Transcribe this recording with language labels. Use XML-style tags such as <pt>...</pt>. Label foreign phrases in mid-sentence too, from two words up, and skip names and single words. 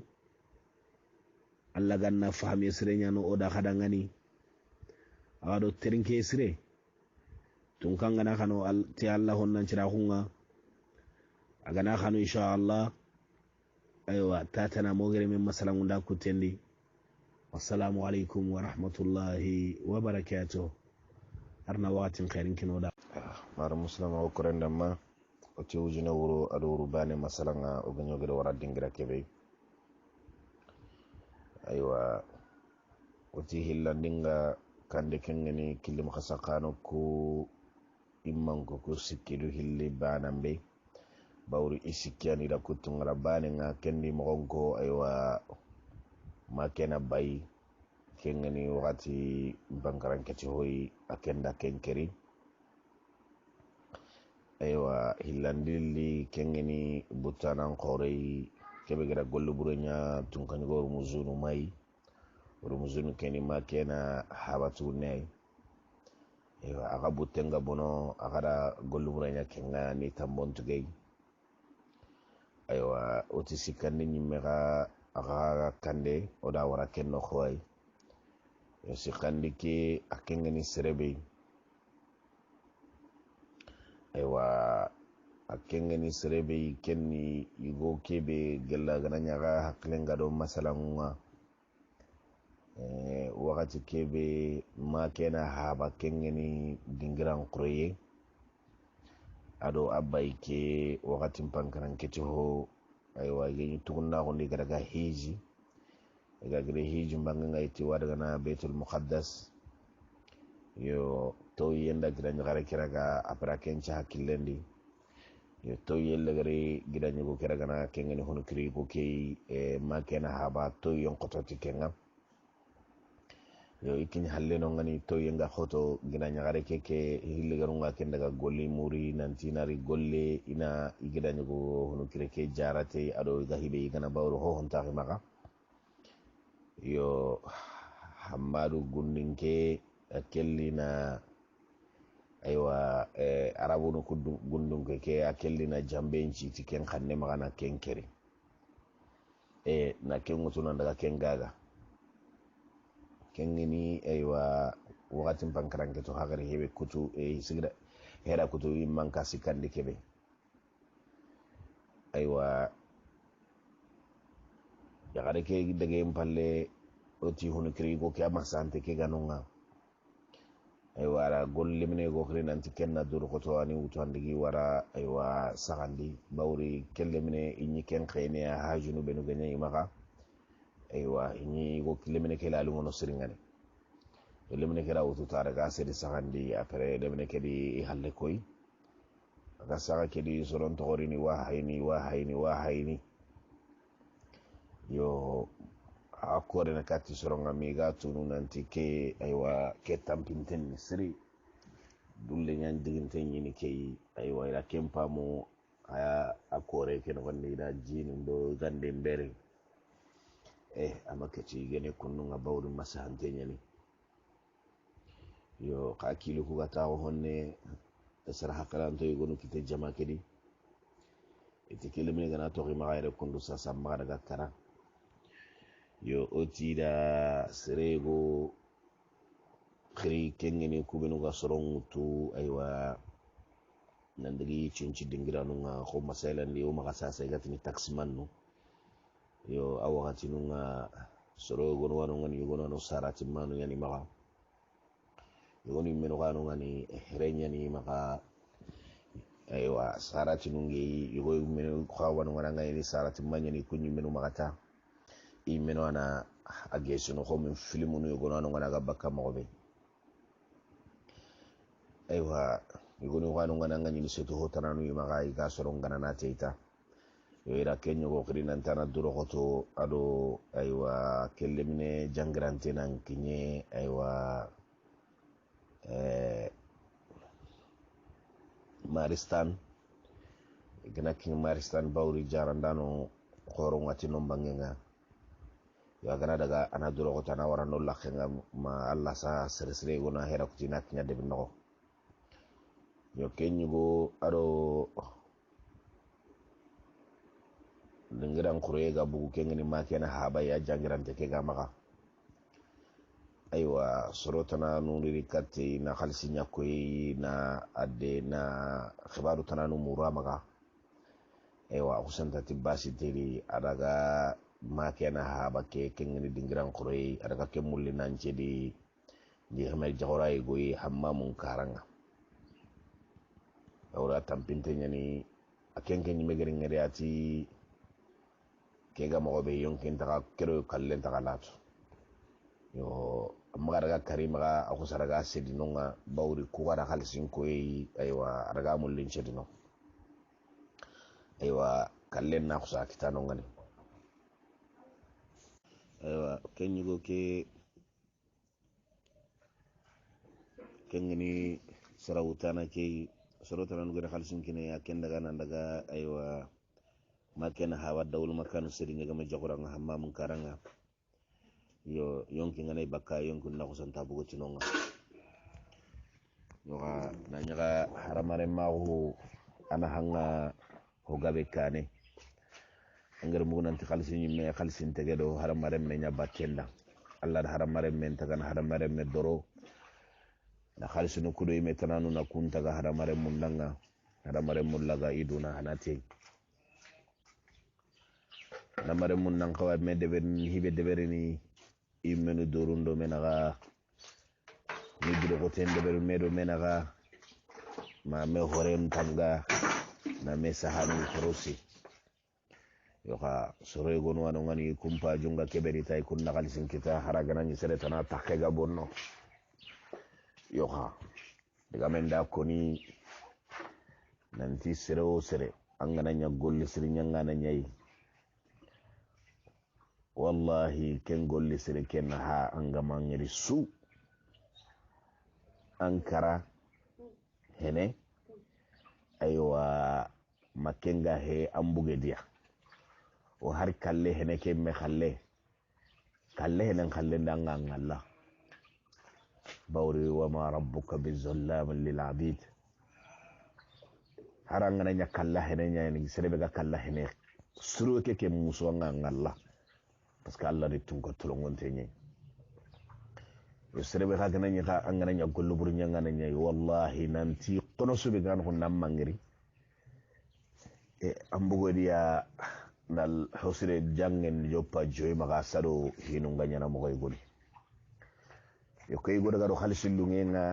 <snk>alla ganna fahmi sirenya no oda khada ngani ado terinke sire tun kan gana kano ti Allah honnan cira hunga agana kano</snk> <ar>إن شاء الله</ar> <snk>aywa tatana mogere min masalan unda kutendi</snk> <ar>والسلام عليكم ورحمة الله وبركاته</ar> <snk>arna</snk> <ar>وقت خير</ar> <snk>kinoda mar muslima o korendama o tiwjina wuro ado rubane masalan o ganyo gede wara dingira kebe aywa o ti hillandinga kande kengeni kilim khasakano ko imman ko sikkidu hilli banambe bawri isikyani da kutungara bane nga kendi mogonko aywa makena bayi kengeni wakati bankaran kati hoyi akenda kenkeri aywa hillandili kengeni butanan korei kebe gada gollu burenya tunkanigo rumuzunu mai rumuzunu keni makena habatu nei aywa aga butenga bono agada gollu burenya kenga ni tambontuge aywa otisi kandi nyimega aga kande oda wara kenno khoy yo sikandi ke akengeni serebe aywa akengeni serebe kenni yugo kebe gella gananya ga haklenga do masalanwa wakati kebe makena haba kengeni dingiran qureye ado abai ke wakati mpankaran keti ho aywa yenyi tukunna ko ndi garaga hiji gagre hiji mbanga iti wadaga na Baitul Muqaddas yo to yenda gidan gara kiraga apra kencha hakilendi yo to yella gare gidan go kiraga na kengeni hono kiri ko ke makena haba to yon qototi kenga yo ikini halle no ngani to yenga khoto gina nyagare keke hille garunga kendaga golli muri nanti nari golle ina igida nyugo hono kireke jarate ado gahibe igana bawro ho honta maka yo hamadu gundinke akellina aywa arabu no gundunke ke akellina jambenci tiken khanne magana kenkeri na kengutuna daga kengaga kengini aywa wakati mpankaranke to hagari hebe kutu sigira hera kutu manka sikandi kebe aywa ya gare ke dage mpalle oti hunu kiri go ke amasante ke ganonga wara golle mine go kiri nanti kenna dur ko to ani wuto andigi wara wa sagandi bawri kelle mine inyi ken khene ha junu benu ganya imaka wa inyi go kelle mine ke lalu ngono siringani le mine ke rawtu tare ga sedi sagandi après le mine ke di halle koy ga saga ke di soron to gorini wa hayni yo akore na kati soronga miga tunu nanti ke aywa ke tampinten siri dulle nyan diginte nyini ke aywa ila kempa mo aya akore ke no gonde da jini do gande mbere amake ci gene kunu nga bawdu masahante nyani yo ka kilu ku gata honne sara hakalanto yegonu kite jama kedi itikile mi gana to ma gayre kundu sa samma daga kara yo otida serego khiri kengeni kubenu ga sorongutu aywa nandigi cinci dingiranu nga ko masalan li o magasa sa gatini taximan no yo awakati nunga sorogo no wanu ngani yogono no sarati manu yani maga yogoni meno kanu ngani renya ni maka aywa sarati nungi yogo meno khawanu ngana ngani sarati manyani kunyi meno magata imeno ana agesu no ko min filmu no yogono no ngana ga bakka mobe aywa yogoni wanu ngana ngani ni seto hotananu yimaga iga soron ngana na teita ira kenyo go kiri nantana duro koto ado aywa kellemine jangrante nan kinye aywa maristan igna king maristan bawri jarandano khoro ngati no bangenga ya gana daga ana duro koto na warano lakhenga ma alla sa seresre go na hera kutina kinya de binno yo kenyo go ado lingiran kurega bugu kengeni makena haba ya jangirante ke gamaka aywa sorotana nuriri katti na khalsinya koy na adde na khibaru tananu muramaka aywa kusanta tibasi tiri adaga makena haba ke kengeni dingiran kurey adaga ke mulli nance di hamel jagoray goy hammamun karanga awra tampinte nyani akenken megeri ngere ati kega mo be yonkin taka kero kallen taka latu yo magaraga karimaga akusaraga sedinonga bawri kuwara halsin koyi aywa araga mullin sedino aywa kallen na kusa kitano ngani aywa kenyugo ke kengini sarawutana ke sorotana ngere halsin kine akenda gana daga aywa makena hawa dawul makanu seringa gama jagoranga hammamun karanga yo yonki ngane bakka yonkun na kusanta bugo tinonga yoga nanyaga haramare mahu ana hanga hogabe kane angere mugunanti khalsin me khalsin tegedo haramare me nya batenda alla haramare men tagana haramare me doro na khalsinu kudo ime tananu na kuntaga haramare mullanga haramare mullaga iduna hanati namare mun nan kawa me deberini hibe deberini imenu dorundo menaga ni bido ko ten deberu medo menaga ma me horem tanga na me sahanu krosi yoka sore gonu wanu ngani kumpa junga keberi tay kun nakal sin kita haragana ni sere tana takega bonno yoka diga menda koni nanti sere o sere angana nya golli siri nyanga na nyai wallahi ken golli sere ken ha angama ngiri su ankara hene aywa makenga he ambuge dia o har kalle hene ke me khalle hene khalle ndanga ngalla bawri</snk> <ar>وما ربك بظلام للعبيد</ar> <snk>haranga nya kalla hene nya ni sere be ga kalla hene suru ke muso ngalla</snk> <fr>parce que</fr> <snk>Allah de tun ko tolongon tenye yo serebe ka gananya ka angana nya gollo buru nya ngana nya wallahi nanti kono subi gan ko nam mangiri e ambugo dia nal hosire jangen joppa joy maga sado hinunga nyana mo goni yokoy go daga do khalsilungenga</snk>